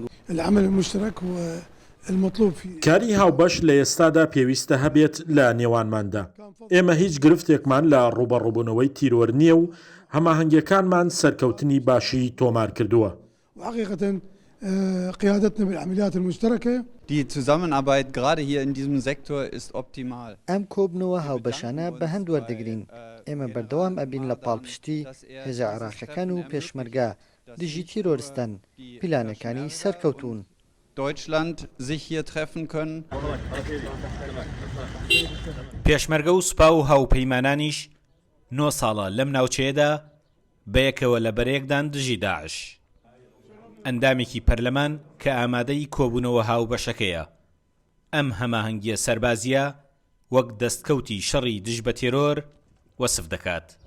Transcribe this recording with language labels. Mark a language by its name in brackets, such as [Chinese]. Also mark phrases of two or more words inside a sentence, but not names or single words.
[Arabic] العمل المشترك هو المطلوب فيه. [Central Kurdish] کاری هاوبەش لە ئێستادا پێویستە هەبێت لە نێوانماندا. ئێمە هیچ گرفتێکمان لە ڕوبەڕووبوونەوەی تیرۆر نییە و هەماهەنگیەکانمان سەرکەوتنی باشی تۆمار کردووە. [Arabic] وحقيقة قيادتنا بالعمليات المشتركة. [German] Die Zusammenarbeit gerade hier in diesem Sektor ist optimal. [Central Kurdish] ئەم کۆبنەوە هاوبەشانە بە هەند وەردەگرین. ئێمە بەردەوام ئەبین لە پاڵپشتی هێزە عێراقیەکان و پێشمەرگە دژی تیرۆریستان پلانەکانی سەرکەوتوون. [German] Deutschland sich hier treffen können. [Central Kurdish] پێشمەرگە و سوپا و هاوپەیمانانیش 9 ساڵە لەم ناوچەیەدا بەیەکەوە لە بەرەیەکدان دژی داعش. ئەندامێکی پەرلەمان کە ئامادەی کۆبوونەوە هاوبەشەکەیە. ئەم هەماهەنگیە سەربازیە وەک دەستکەوتی شەڕی دژ بە تێرۆر وەسف دەکات.